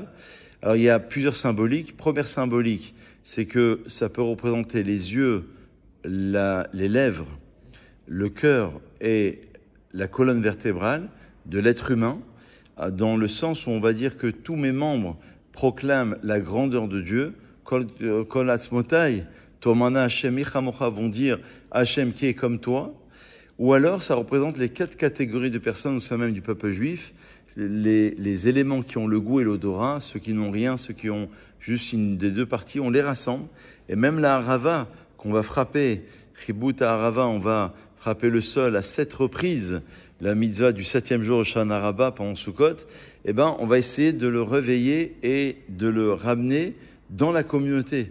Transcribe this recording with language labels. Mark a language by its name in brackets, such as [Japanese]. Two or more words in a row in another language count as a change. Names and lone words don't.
[French] Alors il y a plusieurs symboliques. Première symbolique, c'est que ça peut représenter les yeux, les lèvres, le cœur et la colonne vertébrale de l'être humain, dans le sens où on va dire que tous mes membres proclament la grandeur de Dieu. [Hebrew] כל עצמותי, תאמרנה השם מי כמוך, [French] vont dire Hashem qui est comme toi. Ou alors ça représente les 4 catégories de personnes au sein même du peuple juif. Les éléments qui ont le goût et l'odorat, ceux qui n'ont rien, ceux qui ont juste une des deux parties, on les rassemble. Et même la harava qu'on va frapper, [Hebrew] חיבוט הערבה, [French] on va frapper le sol à 7 reprises, la mitzvah du 7e jour au Shana Rabbah pendant Sukkot, eh ben, on va essayer de le réveiller et de le ramener dans la communauté.